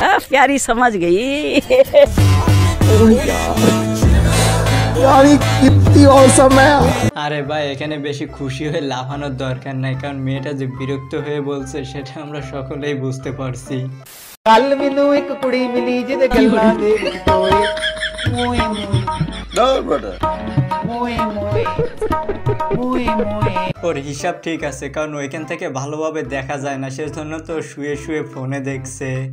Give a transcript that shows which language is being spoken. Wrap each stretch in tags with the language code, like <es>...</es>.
<hi>प्यारी समझ गई। यार ये कितनी औसम है।</hi> <bn>আরে ভাই এখানে বেশি খুশি হয়ে লাফানোর দরকার নাই, কারণ মেয়েটা যে বিরক্ত হয়ে বলছে সেটা আমরা সকলেই বুঝতে পারছি।</bn> <pa>ਕੱਲ ਮੈਨੂੰ ਇੱਕ ਕੁੜੀ ਮਿਲੀ ਜਿਹਦੇ ਗੱਲਾਂ ਦੇ ਵਿੱਚ ਟੋਏ ਮੋਏ ਮੋਏ।</pa> <bn>ওর হিসাব ঠিক আছে, কারণ ওইখান থেকে ভালোভাবে দেখা যায় না, সেজন্য তো শুয়ে শুয়ে ফোনে দেখছে।</bn>